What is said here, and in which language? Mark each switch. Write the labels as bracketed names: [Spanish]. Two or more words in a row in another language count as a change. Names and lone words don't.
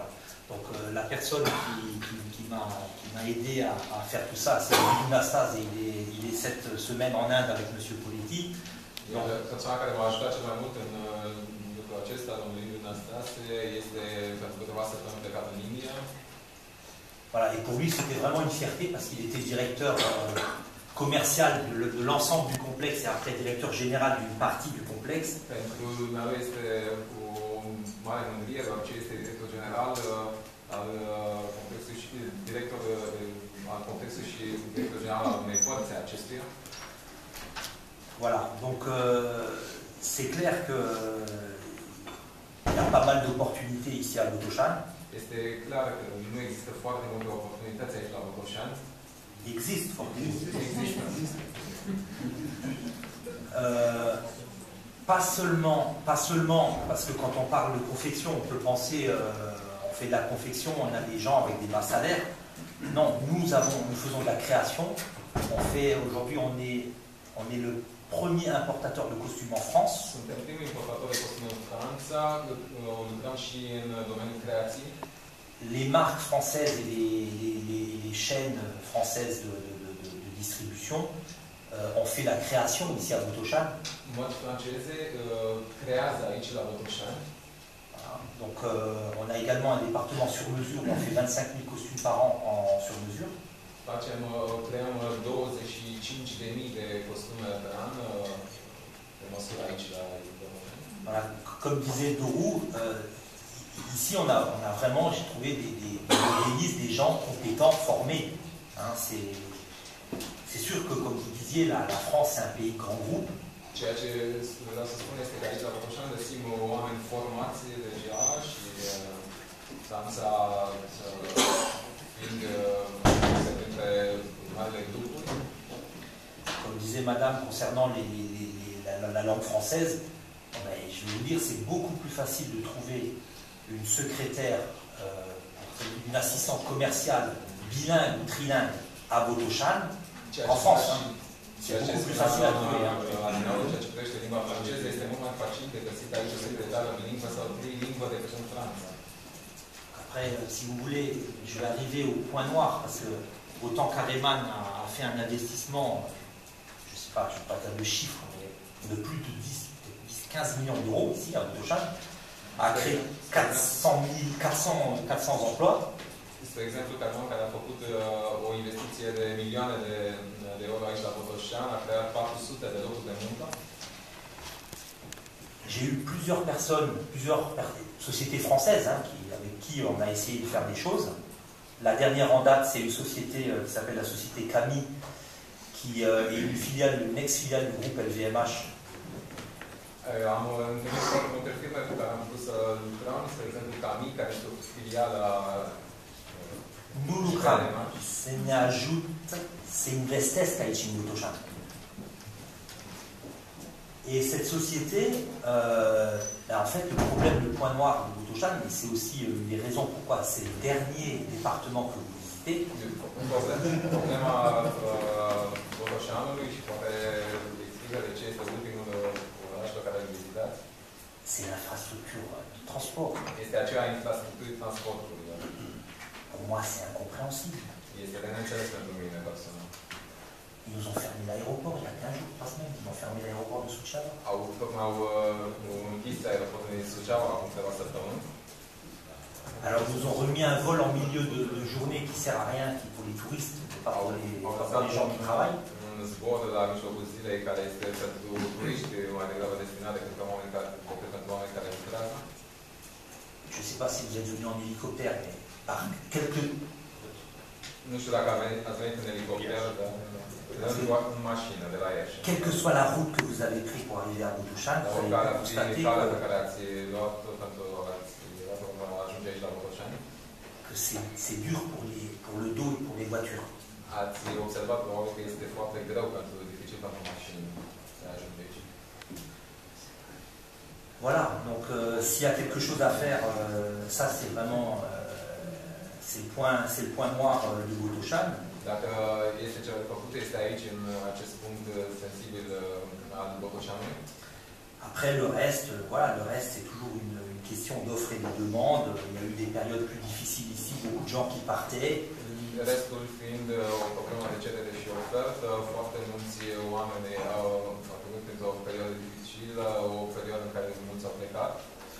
[French] Donc la personne qui m'a aidé à faire tout ça, c'est Anastase, et il est cette semaine en Inde avec M. Politi. [Romanian] Persoana care m-a ajutat cel mai mult în lucrul acesta, domnul Anastase, este pentru câteva săptămâni plecat în India. [French] Voilà, et pour lui c'était vraiment une fierté parce qu'il était directeur commercial de l'ensemble du complexe et après directeur général d'une partie du complexe. [Romanian] Pentru noi este o mare mândrie, deoarece este director general al complexului și director al complexului și director general al unei părți a acestuia. [French] Voilà, donc c'est clair qu'il y a pas mal d'opportunités ici à Botoșani. [Romanian] Este clar că nu există foarte multe oportunități aici la Botoșani. Există foarte multe. [French] Pas seulement, parce que quand on parle de confection, on peut penser, on fait de la confection, on a des gens avec des bas salaires. Non, nous faisons de la création. Aujourd'hui, on est le premier importateur de costumes en France. [Romanian] Suntem primul importator de costume în Franța, lucrăm și în domeniul creației. [French] Les marques françaises et les chaînes françaises de distribution ont fait la création ici à Botoșani. [Romanian] Mărci franceze creează aici la Botoșani. [French] Donc on a également un département sur mesure où on fait 25 000 costumes par an sur mesure. [Romanian] Creăm 25.000 de costume pe an pe măsură aici la [French] Voilà, comme disait Dorou, ici on a vraiment, j'ai trouvé des gens compétents, formés. Hein, c'est sûr que, comme vous disiez, la France c'est un pays grand groupe. [Romanian] Ceea ce vreau să spun este că aici la Botoșani găsim oameni formați deja și Franța fiind printre marile grupuri. [French] Comme disait Madame concernant la langue française, je vais vous dire, c'est beaucoup plus facile de trouver une secrétaire, une assistante commerciale bilingue ou trilingue à Botoșani en France. Hein. C'est beaucoup plus facile à trouver. [Romanian] Ceea ce privește limba franceză este mult mai facil de găsit aici o secretară bilingvă sau trilingvă vă decât în Franța. [French] Après, si vous voulez, je vais arriver au point noir, parce que autant qu'Areman a fait un investissement, je ne sais pas, je ne vais pas dire le chiffre, mais de plus de 10-15 millions d'euros ici à Botoșani, a créé 400 emplois. [Romanian] Spre exemplu, Carman, care a făcut o investiție de milioane de euro aici la Botoșani, a creat 400 de locuri de muncă. [French] J'ai eu plusieurs sociétés françaises avec qui on a essayé de faire des choses. La dernière en date, c'est une société qui s'appelle la société Cami, qui est une ex-filiale du groupe LVMH. [Romanian] Am întâlnit foarte multe firme cu care am putut să lucrăm, spre exemplu Cami, care este o filială a Nous lucrăm, se ne ajută, se investesc aici în Botoșani. [French] Et cette société, en fait, le problème, le point noir de Botoșani, et c'est aussi une des raisons pourquoi c'est le dernier département que vous visitez. [Romanian] Problema Botoșanului și poate explică de ce este ultimul oraș pe care îl vizitați. [French] C'est l'infrastructure de transport. [Romanian] Este aceea infrastructurii transportului. [French] Pour moi, c'est incompréhensible. [Romanian] Este de neînțeles pentru mine personal. [French] Ils nous ont fermé l'aéroport il y a 15 jours, 3 semaines. Ils ont fermé l'aéroport de Suceava. [Romanian] Tocmai au închis aeroportul din Suceava acum câteva săptămâni. [French] Alors ils nous ont remis un vol en milieu de journée qui sert à rien, qui est pour les touristes, pas pour les gens qui travaillent. [Romanian] Un zbor de la mijlocul zilei care este pentru turiști mai degrabă destinat decât pentru oameni care lucrează. [French] Je ne sais pas si vous êtes venu en hélicoptère, mais par quelques... [Romanian] Nu știu dacă ați venit în elicopter, dar în mașină de la Iași. [French] Quelle que soit la route que vous avez prise pour arriver à Botoșani, vous allez constater que c'est dur pour le dos et pour les voitures. [Romanian] Ați observat probabil că este foarte greu dificil pentru mașini să ajunge aici. [French] Voilà, donc s'il y a quelque chose à faire, ça c'est vraiment c'est le point noir de Botoșani. [Romanian] Dacă este ceva de făcut, este aici, în acest punct sensibil al Botoșanului. [French] Après le reste, voilà, le reste c'est toujours une question d'offre et de demande. Il y a eu des périodes plus difficiles ici, beaucoup de gens qui partaient. [Romanian] Restul fiind o problemă de cerere și ofertă, foarte mulți oameni au trecut printr-o perioadă dificilă, o perioadă în care mulți au plecat.